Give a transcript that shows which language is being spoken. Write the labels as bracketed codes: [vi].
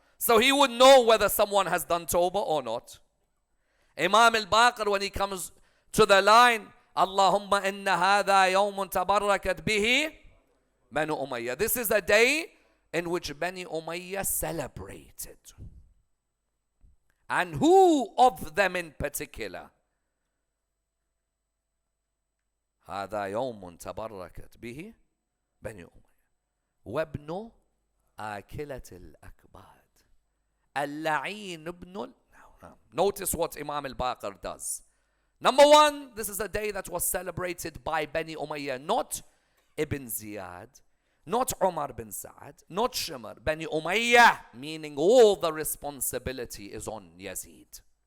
[en] So he would know whether someone has done tawbah or not. Imam al-Baqir, when he comes to the line, [ar] Allahumma inna hadha yawmun tabarakat bihi Banu Umayyah. [en] This is a day in which Bani Umayyah celebrated. And who of them in particular? [ar] هذا يوم تبركت به بني أمية وابن آكلة الأكباد اللعين ابن. [en] Notice what Imam al-Baqir does. Number one, this is a day that was celebrated by Bani Umayyah, not Ibn Ziyad, not Umar bin Sa'ad, not Shimr. Bani Umayyah, meaning all the responsibility is on Yazid.